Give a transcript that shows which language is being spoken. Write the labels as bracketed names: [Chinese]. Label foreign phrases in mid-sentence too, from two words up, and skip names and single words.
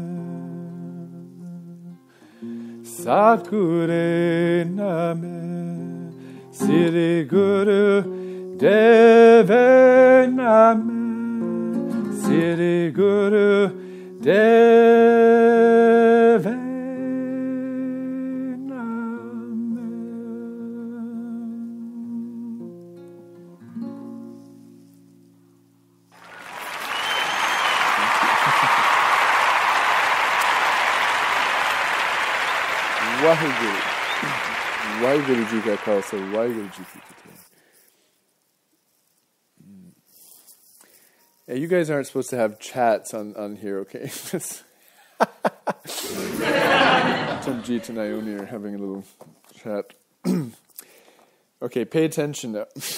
[Punjabi] ਸਤਿਗੁਰੂ ਨਾਮ ਸ੍ਰੀ ਗੁਰੂ ਦੇਵ ਨਾਮ ਸ੍ਰੀ ਗੁਰੂ ਦੇਵ ਨਾਮ. Waheguru. ਵਾਹਿਗੁਰੂ ਜੀ ਕਾ ਖ਼ਾਲਸਾ, ਵਾਹਿਗੁਰੂ ਜੀ ਕੀ ਫ਼ਤਹਿ. [English] Yeah, you guys aren't supposed to have chats on here, okay? Tomjit and Ione are having a little chat. Okay, pay attention now.